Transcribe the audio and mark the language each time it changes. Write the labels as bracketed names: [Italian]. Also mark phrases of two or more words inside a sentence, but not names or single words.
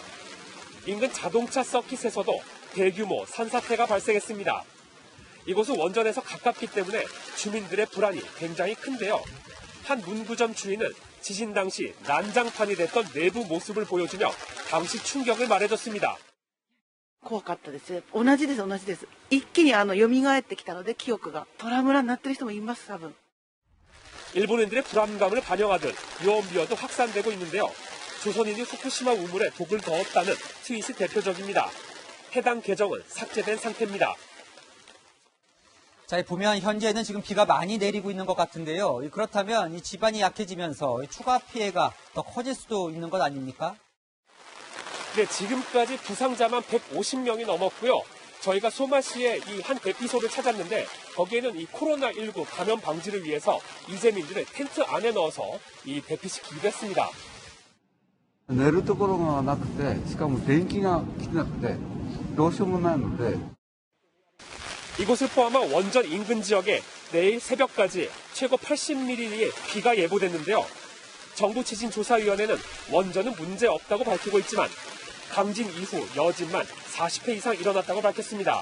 [Korean] 인근 자동차 서킷에서도 대규모 산사태가 발생했습니다. 이곳은 원전에서 가깝기 때문에 주민들의 불안이 굉장히 큰데요. 한 문구점 주인은 지진 당시 난장판이 됐던 내부 모습을 보여주며 당시 충격을 말해줬습니다. [Japanese] 怖かったです。同じです。一気に蘇ってきたので記憶がトラウマになってる人もいます、多分。 [Korean] 일본인들의 불안감을 반영하듯 유언비어도 확산되고 있는데요. 조선인이 후쿠시마 우물에 독을 넣었다는 트윗이 대표적입니다. 해당 계정은 삭제된 상태입니다. 자, 보면 현재는 지금 비가 많이 내리고 있는 것 같은데요. 그렇다면 이 지반이 약해지면서 추가 피해가 더 커질 수도 있는 것 아닙니까? 네, 지금까지 부상자만 150명이 넘었고요. 저희가 소마시의 이 한 대피소를 찾았는데 거기에는 이 코로나19 감염 방지를 위해서 이재민들을 텐트 안에 넣어서 이 대피시키기도 했습니다. [Japanese] 寝るところがなくて、しかも電気が来てなくて、どうしようもないので [Korean] 이곳을 포함한 원전 인근 지역에 내일 새벽까지 최고 80mm의 비가 예보됐는데요. 정부 지진조사위원회는 원전은 문제 없다고 밝히고 있지만 강진 이후 여진만 40회 이상 일어났다고 밝혔습니다.